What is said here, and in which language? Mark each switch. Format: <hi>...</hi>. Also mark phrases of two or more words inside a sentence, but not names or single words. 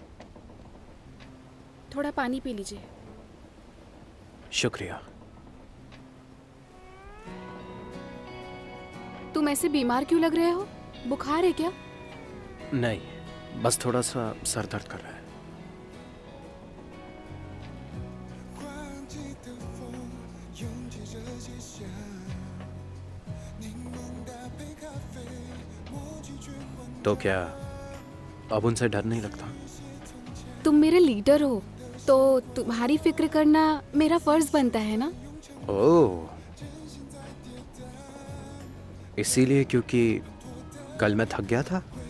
<hi>थोड़ा पानी पी लीजिए। शुक्रिया। तुम ऐसे बीमार क्यों लग रहे हो? बुखार है क्या? नहीं, बस थोड़ा सा सर दर्द कर रहा है।</hi> <zh>换季的风拥挤着街巷，柠檬搭配咖啡，默契却慌</zh> <hi>तो क्या अब उनसे डर नहीं लगता? तुम मेरे लीडर हो तो तुम्हारी फिक्र करना मेरा फर्ज बनता है ना। ओह, इसीलिए क्योंकि कल मैं थक गया था।</hi>